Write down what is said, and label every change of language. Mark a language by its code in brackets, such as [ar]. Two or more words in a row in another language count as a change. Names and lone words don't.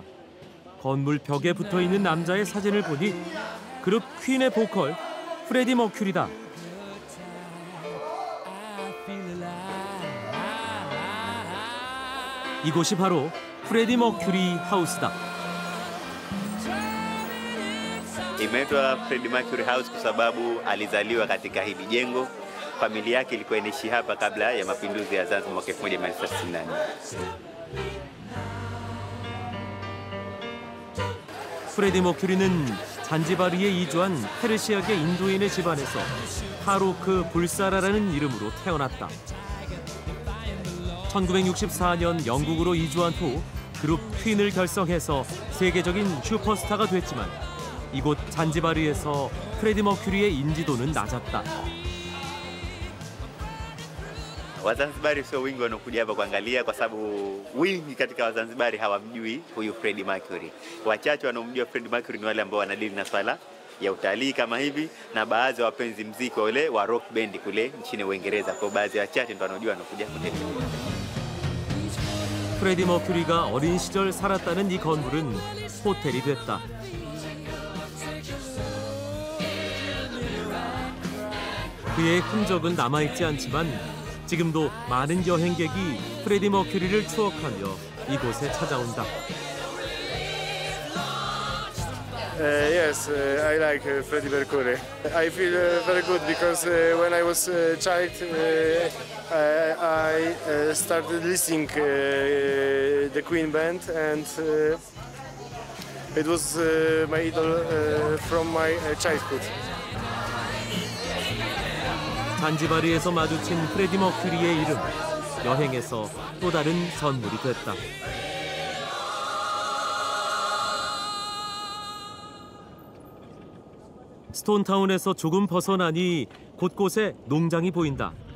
[ko] 건물 벽에 붙어 있는 남자의 사진을 보니 그룹 퀸의 보컬 프레디 머큐리다. 이곳이 바로 프레디 머큐리 하우스다. [sw] Imeitwa Freddie Mercury House kwa sababu alizaliwa katika hili jengo. Familia yake ilikuwa inaishi hapa kabla ya mapinduzi ya Zanzibar mwaka 1964. [ko] 프레디 머큐리는 잔지바르에 이주한 페르시아계 인도인의 집안에서 파로크 불사라라는 이름으로 태어났다. 1964년 영국으로 이주한 후 그룹 퀸을 결성해서 세계적인 슈퍼스타가 됐지만 이곳 잔지바르에서 프레디 머큐리의 인지도는 낮았다. [sw] Wazanzibari sio wingi wanakuja hapa kuangalia kwa sababu wingi katika Wazanzibari hawamjui huyu Freddie Mercury. Wachache wanaomjua Freddie Mercury ni wale ambao wanadili na swala ya utalii kama hivi na baadhi ya wapenzi muziki wale wa [en] rock band [sw] kule nchini Uingereza. Kwa baadhi ya wachache ndio wanajua wanakuja kutembea. [ko] 프레디 머큐리가 어린 시절 살았다는 이 건물은 호텔이 됐다. 그의 흔적은 남아있지 않지만 지금도 많은 여행객이 프레디 머큐리를 추억하며 이곳에 찾아온다. [en] Yes, I like Freddie Mercury. I feel very good because when I was a child, I started listening the Queen band, and it was my idol from my childhood. [ko] 잔지바르에서 마주친 프레디 머큐리의 이름, 여행에서 또 다른 선물이 됐다. 스톤타운에서 조금 벗어나니 곳곳에 농장이 보인다.